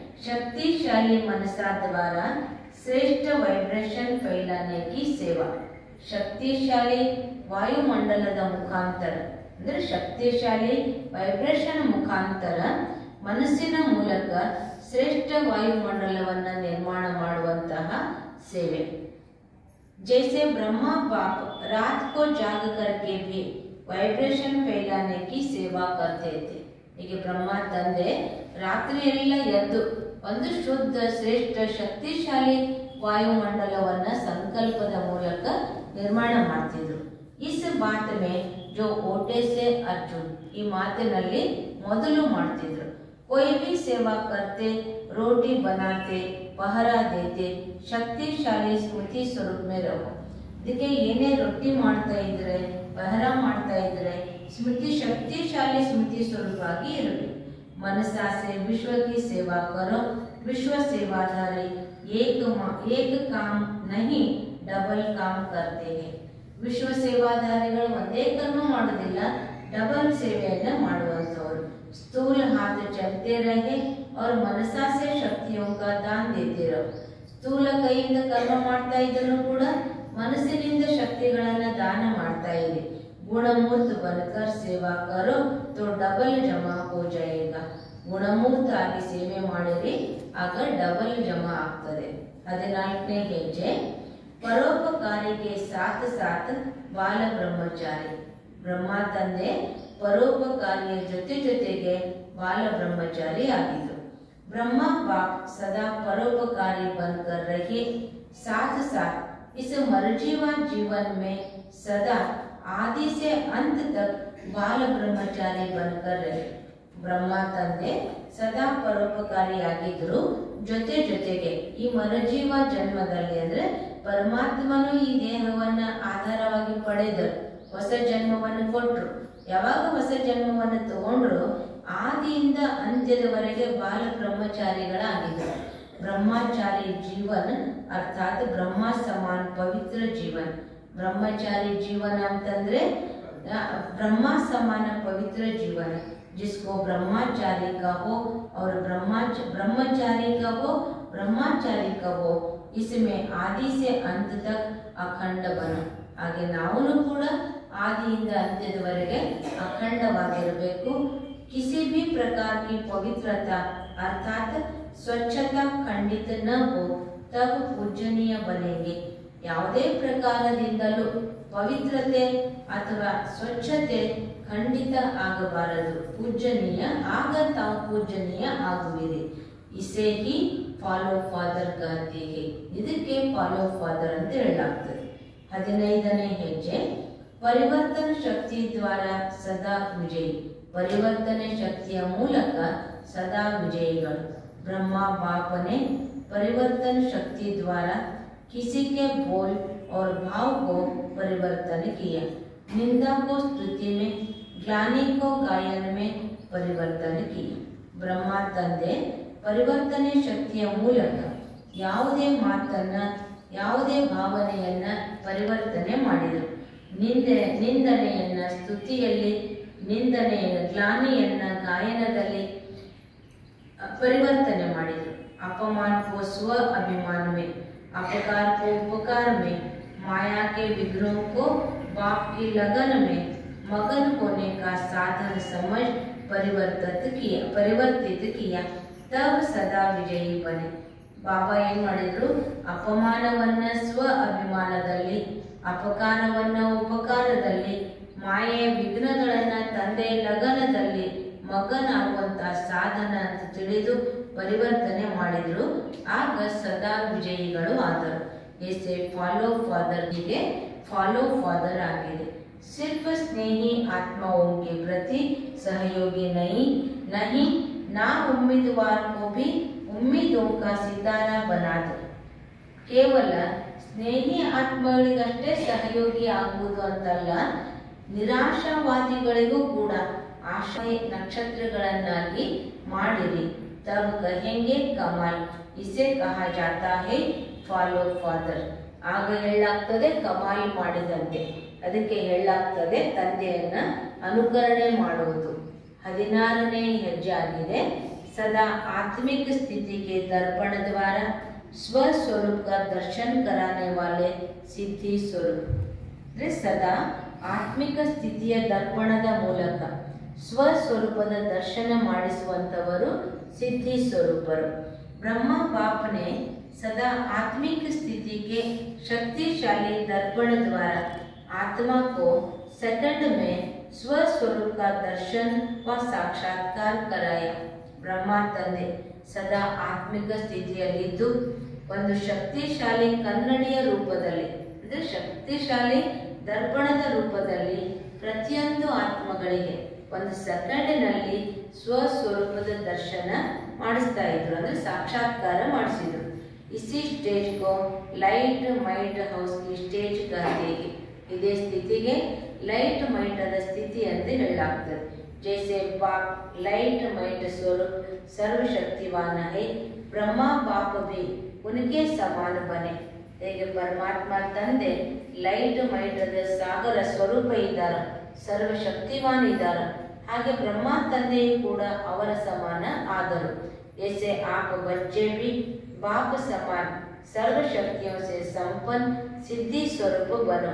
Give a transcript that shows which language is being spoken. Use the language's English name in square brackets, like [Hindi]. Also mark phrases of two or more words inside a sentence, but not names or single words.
[Hindi] शक्तिशाली मनसा द्वारा श्रेष्ठ वाइब्रेशन फैलाने की सेवा. [Kannada] ಶಕ್ತಿಶಾಲಿ ವಾಯುಮಂಡಲದ ಮುಖಾಂತರ ಅಂದರೆ ಶಕ್ತಿಶಾಲಿ ವೈಬ್ರೇಷನ್ ಮುಖಾಂತರ ಮನಸ್ಸಿನ ಮೂಲಕ ಶ್ರೇಷ್ಠ ವಾಯುಮಂಡಲವನ್ನು ನಿರ್ಮಾಣ ಮಾಡುವಂತಹ ಸೇವೆ. [Hindi] जैसे ब्रह्मा बाप रात को जाग करके भी वाइब्रेशन फैलाने की सेवा करते थे. [Kannada] ಹೀಗೆ ಬ್ರಹ್ಮ ತಂದೆ ರಾತ್ರಿಯೆಲ್ಲ ಎದ್ದು ಒಂದು ಶುದ್ಧ ಶ್ರೇಷ್ಠ ಶಕ್ತಿಶಾಲಿ ವಾಯುಮಂಡಲವನ್ನ ಸಂಕಲ್ಪದ ಮೂಲಕ ನಿರ್ಮಾಣ ಮಾಡ್ತಿದ್ರು. [Hindi] इस बात में जो ओटे से अर्जुन, [Kannada] ಈ ಮಾತಿನಲ್ಲಿ ಮೊದಲು ಮಾಡ್ತಿದ್ರು. [Hindi] कोई भी सेवा करते, रोटी बनाते, पहरा देते, शक्तिशाली स्मृति स्वरूप में रहो. [Kannada] ಇದಕ್ಕೆ ಏನೇ ರೊಟ್ಟಿ ಮಾಡ್ತಾ ಇದ್ರೆ, ಪಹರ ಮಾಡ್ತಾ ಇದ್ರೆ ಶಕ್ತಿಶಾಲಿ ಸ್ಮೃತಿ ಸ್ವರೂಪವಾಗಿ ಇರಬೇಕು. [Hindi] मनसा से विश्व की सेवा करो, विश्व सेवाधारी एक काम नहीं डबल काम करते हैं. [Kannada] ವಿಶ್ವ ಸೇವಾಧಾರಿಗಳು ಒಂದೇ ಕರ್ಮ ಮಾಡೋದಿಲ್ಲ, ಡಬಲ್ ಸೇವೆಯನ್ನ ಮಾಡುವಂತವರು. [Hindi] स्थूल हाथ चलते रहे और मनसा से शक्तियों का दान देते रहो. [Kannada] ಸ್ಥೂಲ ಕೈಯಿಂದ ಕರ್ಮ ಮಾಡ್ತಾ ಇದ್ದರೂ ಕೂಡ ಮನಸ್ಸಿನಿಂದ ಶಕ್ತಿಗಳನ್ನ ದಾನ ಮಾಡ್ತಾ ಇದೆ. [Hindi] गुणमूर्त बनकर सेवा करो तो डबल जमा हो जाएगा. [Kannada] ಗುಣಮೂರ್ತ ಆಗಿ ಸೇವೆ ಮಾಡಿರಿ, ಆಗ ಡಬಲ್ ಜಮಾ ಆಗ್ತದೆ. 14ನೇ ಹೆಜ್ಜೆ ಪರೋಪಕಾರಿಗೆ [Hindi] साथ साथ बाल ब्रह्मचारी. [Kannada] ಬ್ರಹ್ಮ ತಂದೆ ಪರೋಪಕಾರಿಯ ಜೊತೆಗೆ ಬಾಲ ಬ್ರಹ್ಮಚಾರಿ ಆಗಿದ್ರು. [Hindi] ब्रह्मा बाप सदा परोपकारी बनकर रहे, साथ साथ इस मरजीवा जीवन में सदा आदि से अंत तक बाल ब्रह्मचारी बनकर रहे. [Kannada] ಬ್ರಹ್ಮ ತಂದೆ ಸದಾ ಪರೋಪಕಾರಿಯಾಗಿದ್ರು. ಜೊತೆಗೆ ಈ ಮರಜೀವ ಜನ್ಮದಲ್ಲಿ ಅಂದ್ರೆ ಪರಮಾತ್ಮನು ಈ ದೇಹವನ್ನ ಆಧಾರವಾಗಿ ಪಡೆದರು, ಹೊಸ ಜನ್ಮವನ್ನು ಕೊಟ್ಟರು. ಯಾವಾಗ ಹೊಸ ಜನ್ಮವನ್ನು ತಗೊಂಡ್ರು ಆದಿಯಿಂದ ಅಂತ್ಯದವರೆಗೆ ಬಾಲ ಬ್ರಹ್ಮಚಾರಿಗಳಾಗಿದ್ದರು. ಬ್ರಹ್ಮಚಾರಿ ಜೀವನ ಅರ್ಥಾತ್ ಬ್ರಹ್ಮ ಸಮಾನ ಪವಿತ್ರ ಜೀವನ. ಬ್ರಹ್ಮಚಾರಿ ಜೀವನ ಅಂತಂದ್ರೆ ಬ್ರಹ್ಮ ಸಮಾನ ಪವಿತ್ರ ಜೀವನ. [Hindi] जिसको ब्रह्मचारी कहो और ब्रह्मचारी कहो, इसमें आदि से अंत तक अखंड बनो. [Kannada] ಹಾಗೆ ನಾವು ಕೂಡ ಆದಿಯಿಂದ ಅಂತ್ಯದವರೆಗೆ ಅಖಂಡವಾಗಿರಬೇಕು. [Hindi] किसी भी प्रकार की पवित्रता अर्थात स्वच्छता खंडित न हो तब पूजनीय बनेंगे. [Kannada] ಯಾವುದೇ ಪ್ರಕಾರದಿಂದಲೂ ಪವಿತ್ರತೆ ಅಥವಾ ಸ್ವಚ್ಛತೆ ಖಂಡಿತ ಆಗಬಾರದು, ಪೂಜನೀಯ, ಆಗ ತಾವು ಪೂಜನೀಯ ಆಗುವಿರಿ. [Hindi] इसे ही [English] follow father [Hindi] कहते हैं. [Kannada] ಇದಕ್ಕೆ [English] follow father [Kannada] ಅಂತ ಹೇಳಲಾಗ್ತದೆ. 15ನೇ ಹೆಜ್ಜೆ [Hindi] परिवर्तन शक्ति द्वारा सदा विजयी. [Kannada] ಪರಿವರ್ತನೆ ಶಕ್ತಿಯ ಮೂಲಕ ಸದಾ ವಿಜಯಿಗಳು. [Hindi] ब्रह्म बापने परिवर्तन शक्ति द्वारा किसी के बोल और भाव को परिवर्तन किया. निंदा को स्तुति में, ग्लानि को गायन में परिवर्तन किया. [Kannada] ಬ್ರಹ್ಮ ತಂದೆ ಪರಿವರ್ತನೆ ಶಕ್ತಿಯ ಮೂಲಕ ಯಾವುದೇ ಮಾತನ್ನ, ಯಾವುದೇ ಭಾವನೆಯನ್ನ ಪರಿವರ್ತನೆ ಮಾಡಿದರು. ನಿಂದನೆಯನ್ನ ಸ್ತುತಿಯಲ್ಲಿ, ನಿಂದನೆಯನ್ನು ಗ್ಲಾನಿಯನ್ನ ಗಾಯನದಲ್ಲಿ ಪರಿವರ್ತನೆ ಮಾಡಿದರು. [Hindi] अपमान को स्व अभिमान में, अपकार को उपकार में, माया के विग्रहों को बाप की लगन में मगन होने का साधन समझ परिवर्तित किया. तब सदा विजयी बने. [Kannada] ಬಾಬಾ ಏನ್ ಮಾಡಿದ್ರು, ಅಪಮಾನವನ್ನ ಸ್ವ ಅಭಿಮಾನದಲ್ಲಿ, ಅಪಕಾರವನ್ನ ಉಪಕಾರದಲ್ಲಿ, ಮಾಯೆಯ ವಿಘ್ನಗಳನ್ನ ತಂದೆ ಲಗನದಲ್ಲಿ ಮಗನಾಗುವಂತಹ ಸಾಧನ ಅಂತ ತಿಳಿದು ಪರಿವರ್ತನೆ ಮಾಡಿದ್ರು. ಆಗ ಸದಾ ವಿಜಯಿಗಳು ಆದರು. [Hindi] ऐसे [English] follow father [Hindi] ಗೆ [English] follow father [Hindi] आगे सिर्फ स्नेही आत्माओं के प्रति सहयोगी नहीं ना उम्मीदवार को भी उम्मीदों का सितारा बना दो. [Kannada] ಕೇವಲ ಸ್ನೇಹಿ ಆತ್ಮಗಳಿಗಷ್ಟೇ ಸಹಯೋಗಿ ಆಗುವುದು ಅಂತಲ್ಲ, ನಿರಾಶಾವಾದಿಗಳಿಗೂ ಕೂಡ ಆಶಯ ನಕ್ಷತ್ರಗಳನ್ನಾಗಿ ಮಾಡಿರಿ. [Hindi] तब कहेंगे कमाल, इसे कहा जाता है [English] follow father. [Kannada] ಆಗ ಹೇಳಲಾಗ್ತದೆ ಕಮಾಲ್ ಮಾಡಿದಂತೆ, ಅದಕ್ಕೆ ಹೇಳಲಾಗ್ತದೆ ತಂದೆಯನ್ನ ಅನುಕರಣೆ ಮಾಡುವುದು. 16ನೇ ಹೆಜ್ಜೆ ಆಗಿದೆ [Hindi] सदा आत्मिक स्थिति के दर्पण द्वारा स्व स्वरूप का दर्शन कराने वाले सिद्धि स्वरूप. [Kannada] ಅಂದರೆ ಸದಾ ಆತ್ಮಿಕ ಸ್ಥಿತಿಯ ದರ್ಪಣದ ಮೂಲಕ ಸ್ವಸ್ವರೂಪದ ದರ್ಶನ ಮಾಡಿಸುವಂಥವರು ಸಿದ್ಧಿ ಸ್ವರೂಪರು। [Hindi] ब्रह्म बाप ने सदा आत्मिक स्थिति के शक्तिशाली दर्पण द्वारा आत्मा को सेकंड में स्वस्वरूप का दर्शन व साक्षात्कार कराया। [Kannada] ब्रह्मा ತಂದೆ ಸದಾ ಆತ್ಮಿಕ ಸ್ಥಿತಿಯಲ್ಲಿದ್ದು ಒಂದು ಶಕ್ತಿಶಾಲಿ ಕನ್ನಡಿಯ ರೂಪದಲ್ಲಿ ಅಂದರೆ ಶಕ್ತಿಶಾಲಿ ದರ್ಪಣದ ರೂಪದಲ್ಲಿ ಪ್ರತಿಯೊಂದು ಆತ್ಮಗಳಿಗೆ ಒಂದು ಸೆಕೆಂಡಿನಲ್ಲಿ ಸ್ವಸ್ವರೂಪದ ದರ್ಶನ ಮಾಡಿಸ್ತಾ ಇದ್ರು, ಅಂದರೆ ಸಾಕ್ಷಾತ್ಕಾರ ಮಾಡಿಸಿದ್ರು। [Hindi] इसी स्टेज को [English] light might house [Hindi] की स्टेज कहते हैं। [Kannada] ಇದೇ ಸ್ಥಿತಿಗೆ [English] light might [Kannada] ಸ್ಥಿತಿ ಅಂತ ಹೇಳಲಾಗ್ತದೆ। [Hindi] जैसे बाप [English] light might [Hindi] स्वरूप सर्वशक्तिवान है, ब्रह्मा बाप भी उनके समान बने। [Kannada] ಹೇಗೆ ಪರಮಾತ್ಮ ತಂದೆ [English] light might [Kannada] ಸಾಗರ ಸ್ವರೂಪ ಇದ್ದಾರೆ, ಸರ್ವಶಕ್ತಿವಾನ್ ಇದ್ದಾರೆ, ಹಾಗೆ ಬ್ರಹ್ಮ ತಂದೆಯೂ ಕೂಡ ಅವರ ಸಮಾನ ಆದರು। [Hindi] ऐसे आप बच्चे भी बाप समान सर्व शक्तियों से संपन्न सिद्धि स्वरूप बनो।